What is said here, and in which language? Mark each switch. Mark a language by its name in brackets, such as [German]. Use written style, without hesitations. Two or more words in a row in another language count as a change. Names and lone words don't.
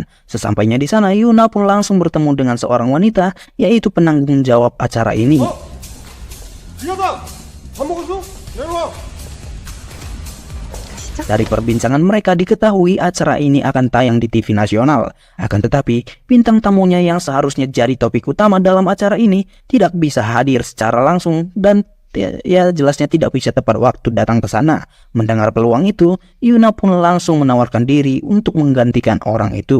[Indonesian] Sesampainya di sana, Yuna pun langsung bertemu dengan seorang wanita, yaitu penanggung jawab acara ini. [Korean] 미안하다. 밥 먹었어? 내려와. [Indonesian] Dari perbincangan mereka diketahui acara ini akan tayang di TV nasional. Akan tetapi, bintang tamunya yang seharusnya jadi topik utama dalam acara ini tidak bisa hadir secara langsung dan ya jelasnya tidak bisa tepat waktu datang ke sana. Mendengar peluang itu, Yuna pun langsung menawarkan diri untuk menggantikan orang itu.